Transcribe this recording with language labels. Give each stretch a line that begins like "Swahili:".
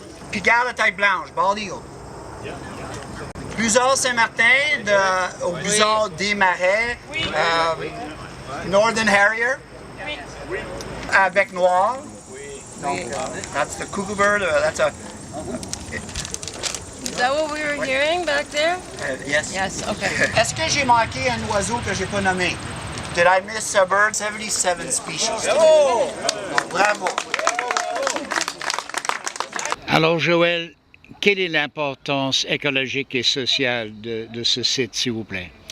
French: Pigarde à tête blanche, bald eagle. Busard Saint-Martin au Busard des Marais, Northern Harrier, avec noir. Donc,
English: that's the cuckoo bird. That's a. Is that what we were hearing back there? Yes. Yes, okay.
French: Est-ce que j'ai manqué un oiseau que j'ai pas nommé?
English: Did I miss a bird? 77 species. Oh! Bravo.
French: Alors Joël, quelle est l'importance écologique et sociale de ce site, s'il vous plaît?